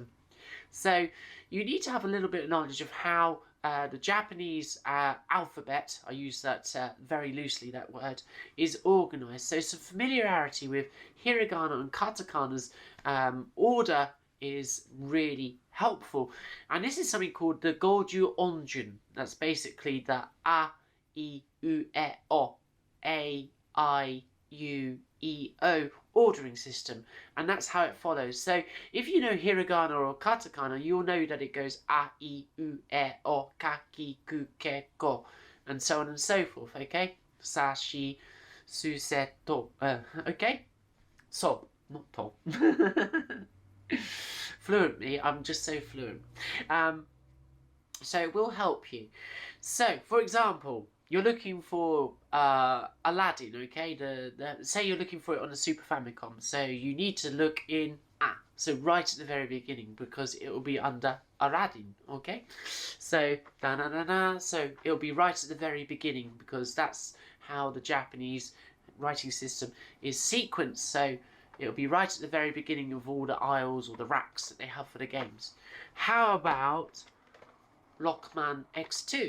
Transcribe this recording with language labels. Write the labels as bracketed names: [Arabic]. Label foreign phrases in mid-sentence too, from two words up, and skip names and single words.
[English] So you need to have a little bit of knowledge of how the Japanese alphabet, I use that very loosely, that word, is organised. So some familiarity with hiragana and katakana's order is really helpful. And this is something called the Goju Onjun. That's basically the A, I, U, E, O, A, I, U, E, O ordering system, and that's how it follows. So if you know hiragana or katakana, you'll know that it goes A, I, U, E, O, ka, ki, ku, ke, ko, and so on and so forth, okay? Sa, shi, su, se, to, okay? So, not to. Fluent me, I'm just so fluent. So it will help you. So, for example, you're looking for Aladdin, okay? Say you're looking for it on a Super Famicom, so you need to look in A, so right at the very beginning, because it will be under Aladdin, okay? So, da-na-na-na, so it'll be right at the very beginning, because that's how the Japanese writing system is sequenced, so it'll be right at the very beginning of all the aisles or the racks that they have for the games. How about Rockman X2?